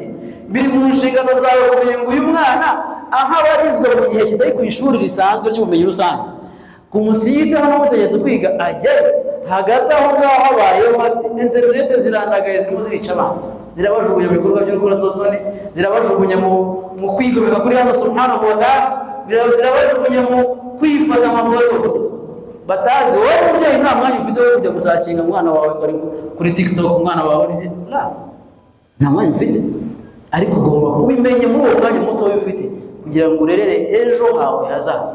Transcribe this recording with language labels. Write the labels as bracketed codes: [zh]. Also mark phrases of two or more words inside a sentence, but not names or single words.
[rw] Biri mu nshingano zawe kumenya ngo uyu mwana aho abarizwa mu gihe kitari ku ishuri risanzwe ry'ubumenyi rusange, ku musigiti aho namutegetse kwiga ajyayo. Hagati aho ngaho habayeho interinete zirandagaye, zirimo zirica abantu, zirabajugunya mu bikorwa by'urukozasoni, zirabajugunya mu kwigomeka kuri [ar] الله سبحانه وتعالى, [rw] zirabajugunya mu kwifata amafoto batazi. Wowe mubyeyi nta mwanya ufite wo kujya gusacinga umwana wawe bari kuri TikTok, umwana wawe nta mwanya ufite, ariko ugomba kubimenya muri uwo mwanya muto ufite kugira ngo urerere ejo hawe hazaza.